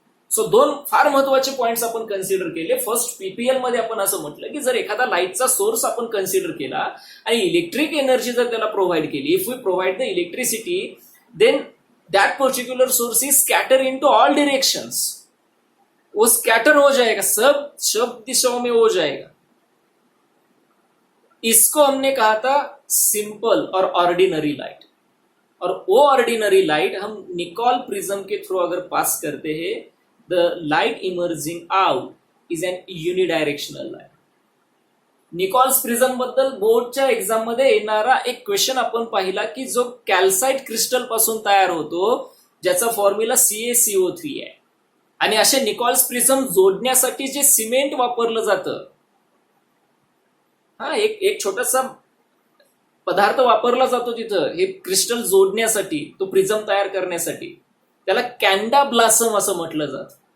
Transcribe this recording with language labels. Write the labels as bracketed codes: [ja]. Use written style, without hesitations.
[mr] So दोन फार महत्वाचे पॉइंट्स आपण कन्सिडर केले. फर्स्ट, PPL मध्ये आपण असं म्हटलं की जर एखादा लाईटचा सोर्स आपण कन्सिडर केला आणि इलेक्ट्रिक एनर्जी जर त्याला प्रोव्हाइड केली, [en] If we provide the electricity, then that particular source is scatter into all directions. [hi] वो स्कैटर हो जाएगा, सब दिशाओं में हो जाएगा. इसको हमने कहा था सिंपल और ऑर्डिनरी लाइट. और वो ऑर्डिनरी लाइट हम निकॉल प्रिज्म के थ्रू अगर पास करते हैं, [en] The light emerging out is an unidirectional light. [mr] Nichols prism बद्दल बोर्डच्या एक्झाम मध्ये येणारा एक क्वेश्चन आपण पाहिला की जो कॅल्साइट क्रिस्टल पासून तयार होतो, ज्याचा फॉर्म्युला CaCO3 आहे. आणि असे निकॉल्स प्रिझम जोडण्यासाठी जे सिमेंट वापरलं जातं, हा एक छोटासा पदार्थ वापरला जातो तिथं हे क्रिस्टल जोडण्यासाठी, तो प्रिझम तयार करण्यासाठी, त्याला कॅन्डा ब्लासम असं म्हटलं जातं.